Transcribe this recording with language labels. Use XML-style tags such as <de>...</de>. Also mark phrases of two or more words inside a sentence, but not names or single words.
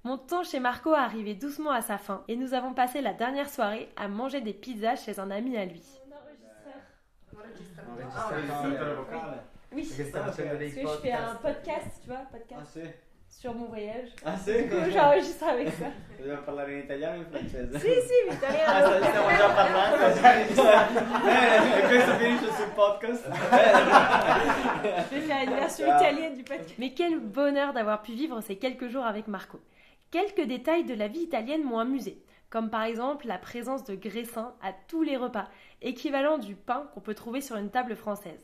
<fr>Mon temps chez Marco arrivait doucement à sa fin et nous avons passé la dernière soirée à manger des pizzas chez un ami à lui. Oui, parce que je fais un podcast, tu vois, sur mon voyage.</fr> <it>Ah sì?</it> <fr>Du coup, j'enregistre avec ça.</fr> <it>Dobbiamo parlare in italiano o in francese? Sì, italiano. Stiamo già parlando. Bene, e questo finisce sul podcast.</it> <fr>Je vais faire une version italienne du podcast. Mais quel bonheur d'avoir pu vivre ces quelques jours avec Marco. Quelques détails de la vie italienne m'ont amusé, comme par exemple la présence de graissins à tous les repas, équivalent du pain qu'on peut trouver sur une table française.</fr>